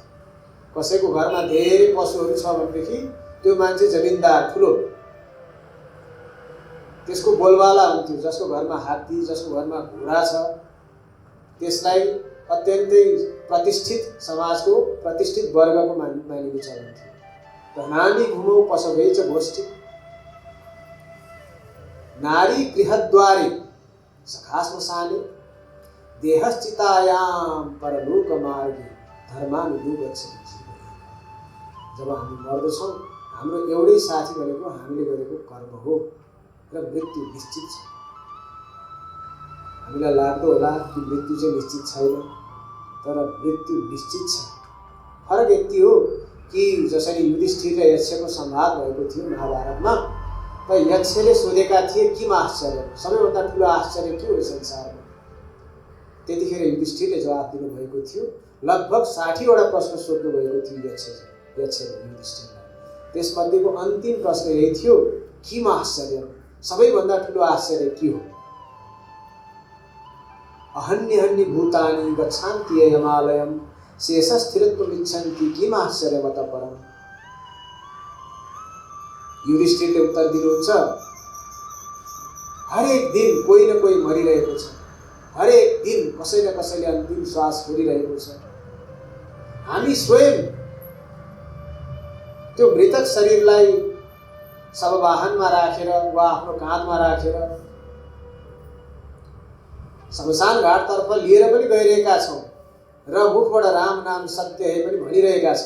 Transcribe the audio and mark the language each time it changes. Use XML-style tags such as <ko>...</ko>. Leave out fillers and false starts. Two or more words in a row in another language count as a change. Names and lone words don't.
<ne>कसैको घरमा धेरै पशुहरू छ भनेदेखि त्यो मान्छे जमिनदार ठुलो, त्यसको बोलबाला हुन्थ्यो। जसको घरमा हात्ती, जसको घरमा घोडा छ, त्यसलाई अत्यन्तै प्रतिष्ठित समाजको प्रतिष्ठित वर्गको मानिने चलन थियो।</ne> <sa>धनानी भूमौ पशुबीच गोष्ठी, नारी गृहद्वारे सखा श्मशाने, देहश्चितायाम परलोक मार्गे धर्मानुगो गच्छति जीव।</sa> <ne>जब हामी मर्दछौँ, हाम्रो एउटै साथी भनेको हामीले गरेको कर्म हो र मृत्यु निश्चित छ। हामीलाई लाग्दो होला कि मृत्यु चाहिँ निश्चित छैन, तर मृत्यु निश्चित छ। फरक यति हो कि जसरी युधिष्ठिर र यक्षको संवाद भएको थियो महाभारतमा, त यक्षले सोधेका थिए</ne> <sa>किम आश्चर्य,</sa> <ne>सबैभन्दा ठुलो आश्चर्य के हो संसारमा। त्यतिखेर युधिष्ठिरले जवाफ दिनुभएको थियो। लगभग 60वटा प्रश्न सोध्नु भएको थियो यक्षले युधिष्ठिरलाई। त्यसमध्येको अन्तिम प्रश्न यही थियो,</ne> <sa>किम आश्चर्य,</sa> <ne>सबैभन्दा ठुलो आश्चर्य के हो।</ne> <sa>अहन्यहन्य भूतानि गच्छन्ति यमालयम शेषस्थिरत्वमिच्छन्ति किम आश्चर्यमत परम।</sa> <ne>युधिष्ठिरले उत्तर दिनुहुन्छ, हरेक दिन कोही न कोही मरिरहेको छ, हरेक दिन कसै न कसैले अन्तिम श्वास छोडिरहेको छ। हामी स्वयं त्यो मृतक शरीरलाई शववाहनमा राखेर वा आफ्नो काँधमा राखेर शमशान घाटतर्फ लिएर पनि गइरहेका छौँ र मुखबाट</ne> <hi>राम नाम सत्य है</hi> <ne>पनि भनिरहेका छौँ।</ne>